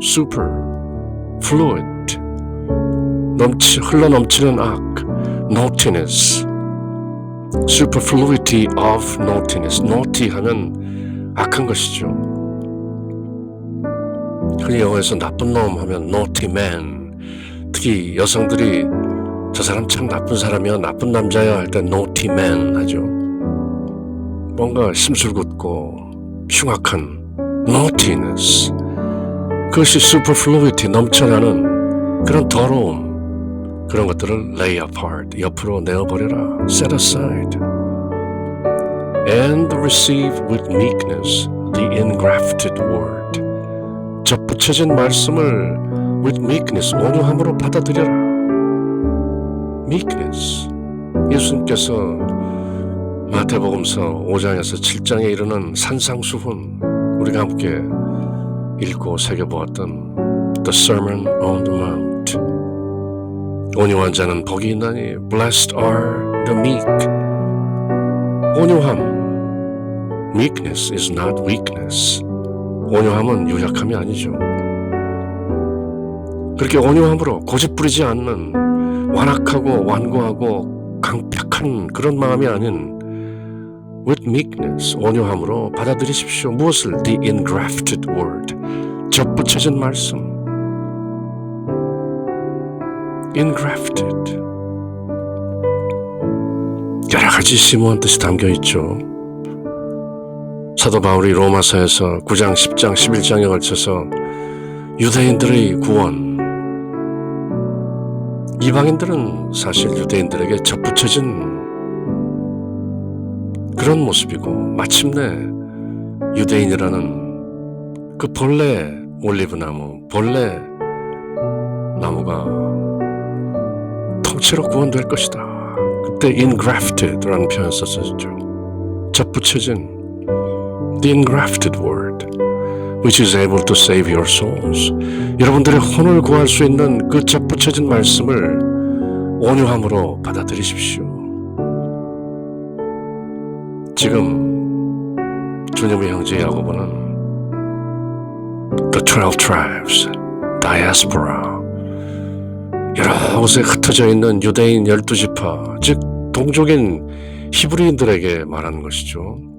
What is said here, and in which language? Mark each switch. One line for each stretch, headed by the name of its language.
English: superfluid,
Korean: 흘러 넘치는 악,
English: naughtiness, superfluity of naughtiness, naughty
Korean: 하면 악한 것이죠. 흔히 영어에서 나쁜 놈 하면
English: naughty man,
Korean: 특히 여성들이 저 사람 참 나쁜 사람이야, 나쁜 남자야 할 때 naughty man 하죠. 뭔가 심술궂고 흉악한
English: naughtiness, 그것이 superfluity,
Korean: 넘쳐나는 그런 더러움, 그런 것들을
English: lay apart,
Korean: 옆으로 내어버려라,
English: set aside, and receive with meekness the engrafted word.
Korean: 접붙여진 말씀을
English: with meekness,
Korean: 온유함으로 받아들여라. meekness, 예수님께서 마태복음서 5장에서 7장에 이르는 산상수훈, 우리가 함께 읽고 새겨보았던 The Sermon on the Mount, 온유한 자는 복이 있나니
English: Blessed are the meek.
Korean: 온유함,
English: meekness is not weakness.
Korean: 온유함은 유약함이 아니죠. 그렇게 온유함으로 고집부리지 않는 완악하고 완고하고 강팍한 그런 마음이 아닌
English: with meekness,
Korean: 온유함으로 받아들이십시오. 무엇을?
English: The engrafted word,
Korean: 접붙여진 말씀. engrafted, 여러 가지 심오한 뜻이 담겨 있죠. 사도 바울이 로마서에서 9장, 10장, 11장에 걸쳐서 유대인들의 구원, 이방인들은 사실 유대인들에게 접붙여진 그런 모습이고, 마침내 유대인이라는 그 본래 올리브나무, 본래 나무가 통째로 구원될 것이다. 그때 engrafted라는 표현 썼었죠. 접붙여진
English: the engrafted word, which is able to save your souls.
Korean: 여러분들의 혼을 구할 수 있는 그 접붙여진 말씀을 온유함으로 받아들이십시오. 지금 주님의 형제 야고보는 The 12 Tribes, Diaspora, 여러 곳에 흩어져 있는 유대인 12지파, 즉 동족인 히브리인들에게 말하는 것이죠.